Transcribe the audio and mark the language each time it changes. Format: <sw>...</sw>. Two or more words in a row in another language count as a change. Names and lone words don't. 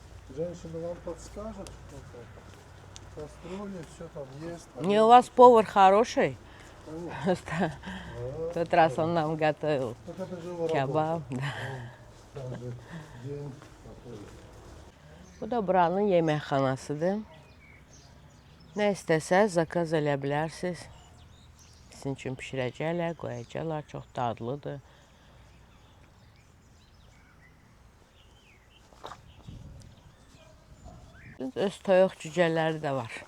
<ru>Женщина вам подскажет, что там. Кастрюли, все там есть. Не, у вас повар хороший. Конечно. Тот раз он нам готовил Так это же его kebab. работа. Он каждый день такой.</ru> <az>Bu da buranın yeməkxanasıdır. Nə istəsəz zakaz eləyə bilərsiniz. Sizin üçün bişirəcəklər, qoyacaqlar. Çox dadlıdır. Öz toyuq cücələri də var.</az>